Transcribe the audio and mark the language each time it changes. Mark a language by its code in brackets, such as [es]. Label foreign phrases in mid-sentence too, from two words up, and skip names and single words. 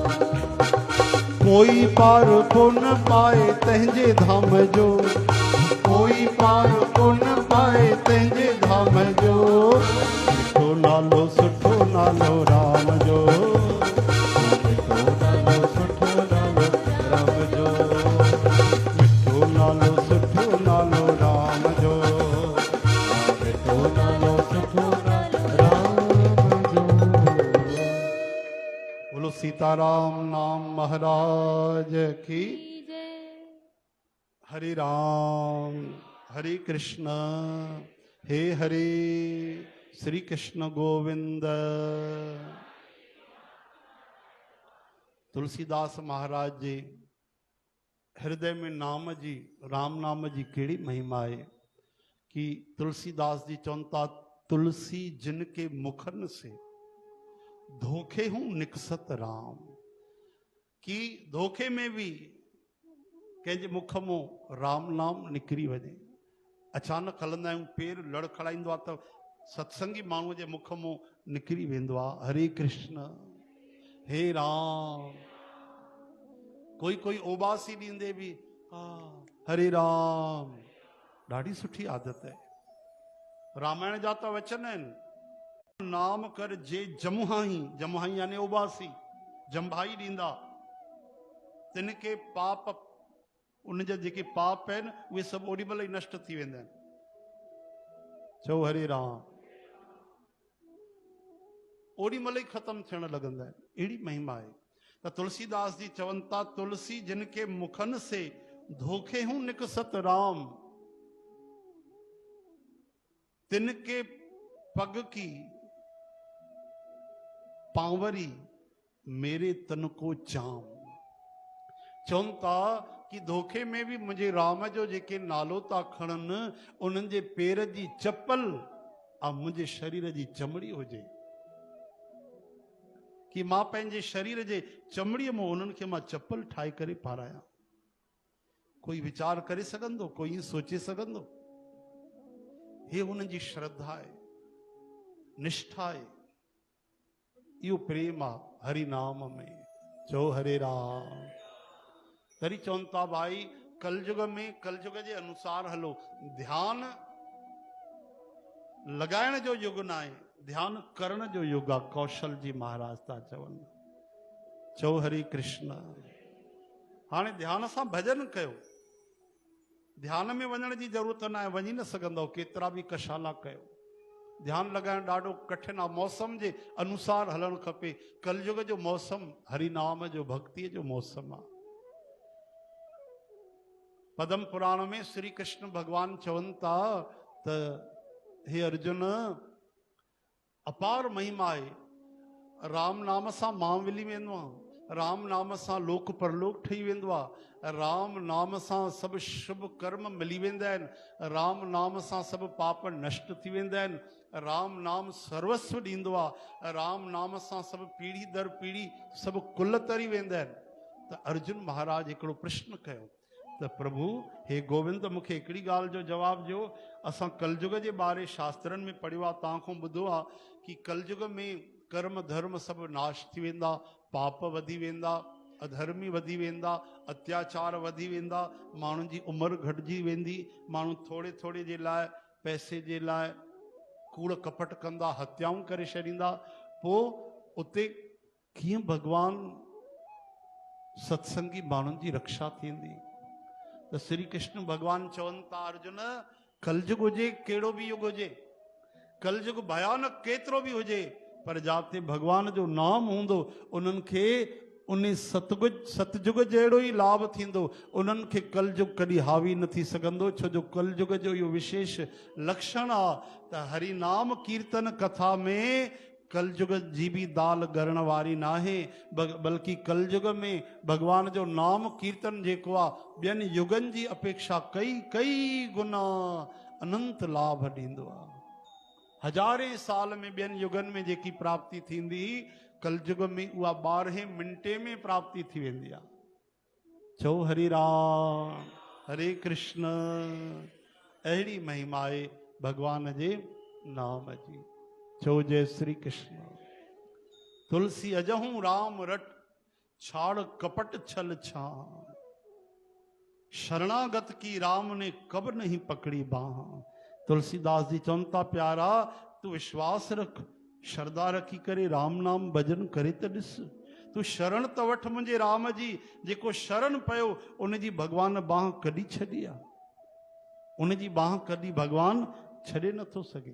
[sd] कोई पार कोन पाए तंहिंजे धाम जो, कोई पार कोन पाए तंहिंजे धाम जो, मिठो नालो सुठो नालो राम जो, मिठो नालो सुठो नालो राम जो, मिठो नालो सुठो नालो राम जो, मिठो नालो सुठो नालो राम जो। [hi] बोलो सीताराम नाम महाराज की। जय। हरे राम हरे कृष्ण हे हरे श्री कृष्ण गोविंद। [sd] तुलसीदास महाराज जी हृदय में नाम जी राम नाम जी केड़ी महिमा है कि तुलसीदास जी चवंता [hi] तुलसी जिनके मुखन से धोखे हूं निकसत राम, कि धोखे में भी [sd] कंहिंजे मुख मों राम नाम निकिरी वञे। अचानक हलंदा आहियूं पेर लड़खड़ाईंदो आहे त सत्संगी माण्हूअ जे मुख मों निकिरी वेंदो आहे हरे कृष्ण हे राम। कोई कोई ओबासी ॾींदे बि हरे राम, ॾाढी सुठी आदत है। रामायण जा त वचन आहिनि, नाम कर जे जमुहाई, जमुहाई यानी ओबासी जंभाई ॾींदा तिनके पाप, उन जा जेके पाप आहिनि उहे सभु ओॾी महिल ई नष्ट थी वेंदा आहिनि। चओ हरे राम, ओॾी महिल ई ख़तमु थियण लॻंदा आहिनि। अहिड़ी महिमा आहे त तुलसीदास जी चवनि था [hi] तुलसी जिनके मुखन से धोखे हूं निकसत राम, तिनके पग की पांवरी मेरे तन को चाम। [sd] चवनि था [hi] कि धोखे में भी मुझे [sd] राम जो जेके नालो था खणनि उन्हनि जे पेर जी चप्पल आ मुझे शरीर जी चमड़ी हुजे, कि मां पंहिंजे शरीर जे चमड़ीअ मां उन्हनि खे मां चप्पल ठाहे करे पारायां। कोई वीचार करे सघंदो, कोई ईअं सोचे सघंदो? हे उन्हनि जी श्रद्धा आहे, निष्ठा आहे, इहो प्रेम आहे हरि नाम में। चओ हरे राम। तरी चवनि था भाई कलयुग में कलयुग जे अनुसार हलो, ध्यान लगाइण जो युग न आहे, ध्यान करण जो युग आहे। कौशल जी महाराज था चवनि। चओ हरे कृष्ण। हाणे ध्यान सां भजन कयो, ध्यान में वञण जी ज़रूरत न आहे, वञी न सघंदव केतिरा बि कशाला कयो। ध्यान लगाइण ॾाढो कठिन आहे, मौसम जे अनुसार हलणु खपे। कलयुग जो मौसम हरि नाम जो भक्तीअ जो मौसम आहे। पद्म पुराण में श्री कृष्ण भगवान चवनि था त हे अर्जुन अपार महिमा आहे, राम नाम सां मां मिली वेंदो आहे, राम नाम सां लोक परलोक ठही वेंदो आहे, राम नाम सां सभु शुभ कर्म मिली वेंदा आहिनि, राम नाम सां सभु पाप नष्ट थी वेंदा आहिनि, राम नाम सर्वस्व ॾींदो आहे, राम नाम सां सभु पीढ़ी दर पीढ़ी सभु कुल तरी वेंदा आहिनि। त अर्जुन महाराज हिकिड़ो प्रश्न कयो त प्रभु हे गोविंद मूंखे हिकिड़ी ॻाल्हि जो जवाबु ॾियो। असां कलयुग जे बारे शास्त्रनि में पढ़ियो आहे, तव्हां खां ॿुधो आहे कि कलयुग में कर्म धर्म सभु नाश थी वेंदा, पाप वधी वेंदा, अधर्मी वधी वेंदा, अत्याचार वधी वेंदा, माण्हुनि जी उमिरि घटिजी वेंदी, माण्हू थोरे थोरे जे लाइ पैसे जे लाइ कूड़ कपट कंदा, हत्याऊं करे छॾींदा। पोइ उते कीअं भगवान सत्संगी माण्हुनि जी रक्षा थींदी? त श्री कृष्ण भगवान चवनि था अर्जुन कलयुग हुजे कहिड़ो बि युग हुजे, कलयुग भयानक केतिरो बि हुजे, पर जाते भगवान जो नाम हूंदो उन्हनि खे उन सतयुग जहिड़ो ई लाभ थींदो। उन्हनि खे कलयुग कॾहिं हावी न थी सघंदो, छो जो कलयुग जो इहो विशेष लक्षण आहे त हरि नाम कीर्तन कथा में कलयुग जी भी दाल गरण वारी नाहे, बल्कि कलयुग में भगवान जो नाम कीर्तन जेको आहे ॿियनि युगनि जी अपेक्षा कई कई गुना अनंत लाभ ॾींदो आहे। हज़ारे साल में ॿियनि युगनि में जेकी प्राप्ति थींदी कलयुग में उहा 12 मिंटे में प्राप्ति थी वेंदी आहे। चओ हरि राम हरे कृष्ण। अहिड़ी महिमा आहे भगवान जे नाम जी। चो जय श्री कृष्ण। [hi] तुलसी अजहूं राम रट, छाड़ कपट छल छां। शरणागत की राम ने कब नहीं पकड़ी बाह। [sd] तुलसीदास जी चवनि था प्यारा तू विश्वास रख, श्रद्धा रखी करे राम नाम भजन करे त ॾिस। तू शरण त वठ मुंहिंजे राम जी, जेको शरण पियो उन जी भगवान बाह कॾहिं छॾी आहे, उन जी बाह कॾहिं भगवान छॾे नथो सघे।